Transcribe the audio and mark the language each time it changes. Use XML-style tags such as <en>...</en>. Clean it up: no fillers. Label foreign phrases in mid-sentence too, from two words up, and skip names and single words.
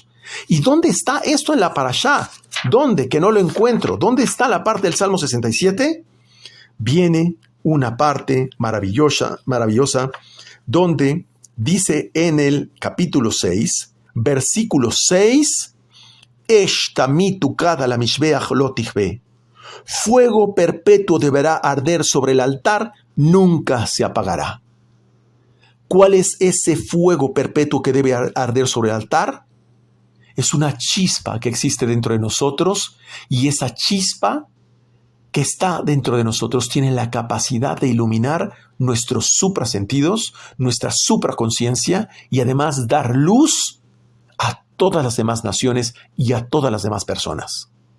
<es>¿Y dónde está esto en la parashá? ¿Dónde? Que no lo encuentro. ¿Dónde está la parte del Salmo 67? Viene una parte maravillosa, donde dice en el capítulo 6, versículo 6,</es> <he>אש תמיד תוקד על המזבח לא תכבה.</he> <es>Fuego perpetuo deberá arder sobre el altar, nunca se apagará. ¿Cuál es ese fuego perpetuo que debe arder sobre el altar? Es una chispa que existe dentro de nosotros, y esa chispa que está dentro de nosotros tiene la capacidad de iluminar nuestros suprasentidos, nuestra supraconciencia, y además dar luz a todas las demás naciones y a todas las demás personas.</es>